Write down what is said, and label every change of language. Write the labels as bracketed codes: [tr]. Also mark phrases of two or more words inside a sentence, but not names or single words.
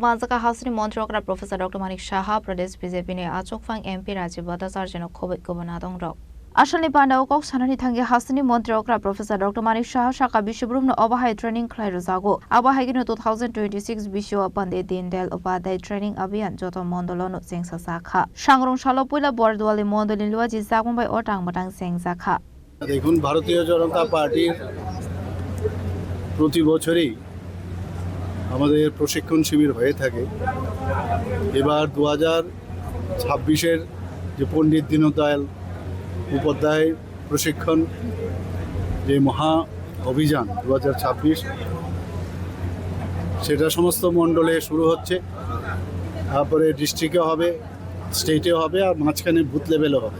[trp] Manjakha Hasteni Mantri Okra Prof.Dr.Manik Saha Pradesh BJP ne Achukphang MP Rajib Bhattacharjee Khobwi Kubun Adongrok Ashalni Pandao Kok Sanani Thangi Hasteni Mantri Okra Prof.Dr.Manik Saha Shaka Bishubrum Obahai Training Khlai Rwjago Abahai Gino 2026 Bisho Pandit Dinadayal Upadhay Training Abhiyan Joto Mandalonu Chengsa Sakha Sangrongsalo Puila Bordowali Mandal Luwajijakma by Otang Matang Manjakha [bn] দেখুন ভারতীয় জনতা পার্টির প্রতি বছরই আমাদের প্রশিক্ষণ শিবির হয়ে থাকে। এবার 2026-এর যে পণ্ডিত দীনদয়াল উপাধ্যায় প্রশিক্ষণ যে মহা অভিযান 2026 সেটা সমস্ত মণ্ডলে শুরু হচ্ছে, তারপরে ডিস্ট্রিক্টে হবে, স্টেটে হবে, আর মাঝখানে [en] booth level [bn] হবে।